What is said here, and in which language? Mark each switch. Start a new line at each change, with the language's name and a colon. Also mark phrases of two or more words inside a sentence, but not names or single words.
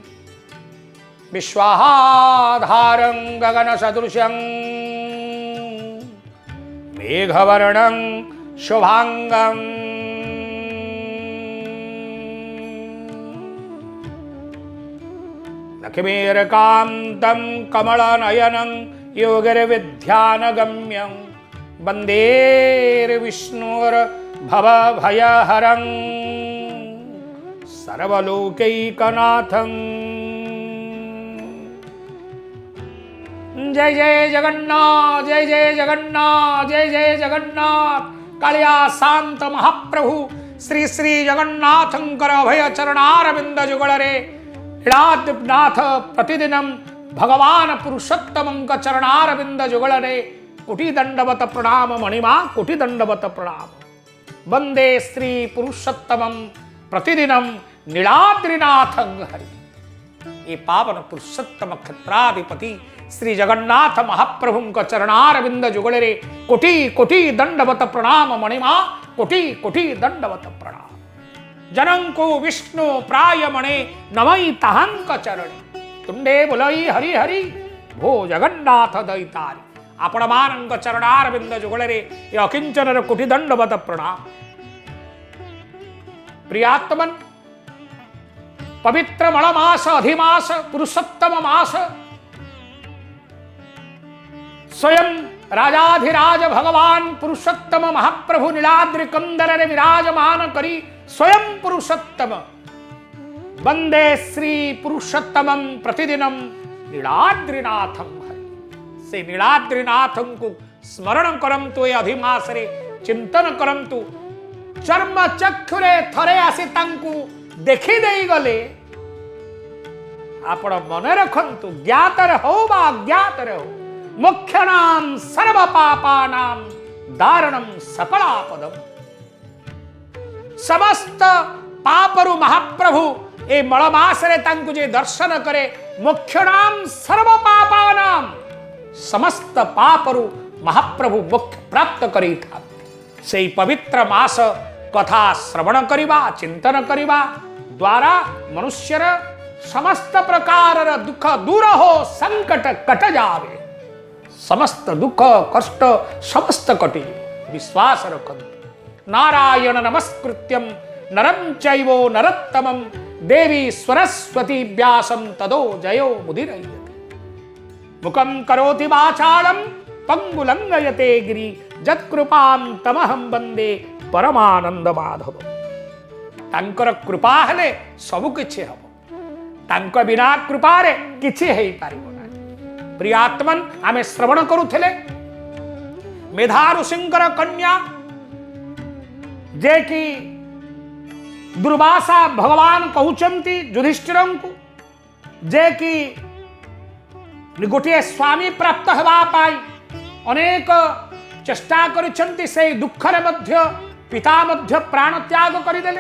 Sanskrit: विश्वाधारं गगनसदृशं मेघवर्णं शुभांगं लक्ष्मीर्कान्तं कमलनयनं योगिर्विद्यानगम्यं वन्दे विष्णुर्भवभयहरं सर्वलोकैकनाथं।
Odia: ଜୟ ଜୟ ଜଗନ୍ନାଥ, ଜୟ ଜୟ ଜଗନ୍ନାଥ, ଜୟ ଜୟ ଜଗନ୍ନାଥ। କାଳିଆ ଶାଂତ ମହାପ୍ରଭୁ ଶ୍ରୀ ଶ୍ରୀ ଜଗନ୍ନାଥଂକର ଅଭୟ ଚରଣାରବିଂଦ ଯୁଗଳରେ ଲୀଳାନାଥ ପ୍ରତିଦିନଂ ଭଗବାନ ପୁରୁଷୋତ୍ତମଂକ ଚରଣାରବିଂଦ ଯୁଗଳରେ କୋଟି ଦଂଡବତ ପ୍ରଣାମ ମଣିମା କୋଟି ଦଂଡବତ ପ୍ରଣାମ।
Sanskrit: वंदे श्री पुरुषोत्तमं प्रतिदिनं नीलाद्रिनाथं हरि।
Odia: ଏ ପାବନ ପୁରୁଷୋତ୍ତମ କ୍ଷେତ୍ରାଧିପତି ଶ୍ରୀ ଜଗନ୍ନାଥ ମହାପ୍ରଭୁଂକ ଚରଣାରବିଂଦ ଯୁଗଳରେ କୋଟି କୋଟି ଦଂଡବତ ପ୍ରଣାମ ମଣିମା କୋଟି କୋଟି ଦଂଡବତ ପ୍ରଣାମ। ଜନଂକୋ ବିଷ୍ଣୁ ପ୍ରାୟମଣେ ନମଇ ତାହଂକ ଚରଣେ ତୁଂଡେ ବୋଲଇ ହରି ହରି ଭୋ ଜଗନ୍ନାଥ ଦୈତାରି। ଆପଣ ମାନଂକ ଚରଣାରବିଂଦ ଯୁଗଳରେ ଏ ଅକିଂଚନର କୋଟି ଦଂଡବତ ପ୍ରଣାମ। ପ୍ରିୟାତ୍ମନ ପବିତ୍ର ମଳମାସ ଅଧିମାସ ପୁରୁଷୋତ୍ତମ ମାସ ସ୍ୱୟଂ ରାଜାଧିରାଜ ଭଗବାନ ପୁରୁଷୋତ୍ତମ ମହାପ୍ରଭୁ ନୀଳାଦ୍ରି କଂଦରେ ବିରାଜମାନ କରି ସ୍ୱୟଂ ପୁରୁଷୋତ୍ତମ
Sanskrit: वंदे श्री पुरुषोत्तमं प्रतिदिनं नीलाद्रिनाथं हरि।
Odia: ସେ ନୀଳାଦ୍ରିନାଥଂ କୋ ସ୍ମରଣ କରଂତୁ ଏ ଅଧିମାସରେ ଚିଂତନ କରଂତୁ ଚର୍ମ ଚକ୍ଷୁରେ ଥରେ ଆସି ତାଂକୁ ଦେଖି ଦେଇ ଗଲେ ଆପଣ ମନ ରଖଂତୁ ଜ୍ଞାତର ହେଉ ବା ଅଜ୍ଞାତର ହେଉ
Sanskrit: मोक्षणां सर्व पापानां दारणं सकलापदम्।
Odia: ସମସ୍ତ ପାପରୁ ମହାପ୍ରଭୁ ଏ ମଳମାସରେ ତାଂକୁ ଯେ ଦର୍ଶନ କରେ
Sanskrit: मोक्षणां सर्व पापानां
Odia: ସମସ୍ତ ପାପରୁ ମହାପ୍ରଭୁ ମୋକ୍ଷ ପ୍ରାପ୍ତ କରି ଥା। ସେହି ପବିତ୍ର ମାସ କଥା ଶ୍ରବଣ କରିବା ଚିଂତନ କରିବା ଦ୍ୱାରା ମନୁଷ୍ୟର ସମସ୍ତ ପ୍ରକାରର ଦୁଃଖ ଦୂର ହୋ ସଂକଟ କଟ ଯାବେ। ସମସ୍ତ ଦୁଃଖ କଷ୍ଟ ସମସ୍ତ କଟି ବିଶ୍ୱାସ ରଖନ୍ତୁ।
Sanskrit: नारायण नमस्कृत्यं नरं चैवो नरोत्तमं देवी सरस्वती व्यासं तदो जयो मुदीरयते। मुखं करोति वाचालं पंगुलंघयते गिरि जत्कृपां तमहं वंदे परमानंद माधव।
Odia: ତାଂକର କୃପା ହେଲେ ସବୁ କିଛି ହବ। ତାଂକ ବିନା କୃପାରେ କିଛି ହେଇ ପାରିବ ନା। ପ୍ରିୟାତ୍ମନ ଆମେ ଶ୍ରବଣ କରୁଥିଲେ ମେଧା ଋଷିଂକର କନ୍ୟା ଯେ କି ଦୁର୍ବାସା ଭଗବାନ କହୁଅଛଂତି ଯୁଧିଷ୍ଠିରଂକୁ ଯେ କି ଗୋଟେ ସ୍ୱାମୀ ପ୍ରାପ୍ତ ହେବା ପାଇଁ ଅନେକ ଚେଷ୍ଟା କରିଛଂତି ସେ ଦୁଃଖରେ ମଧ୍ୟ ପିତା ମଧ୍ୟ ପ୍ରାଣ ତ୍ୟାଗ କରିଦେଲେ।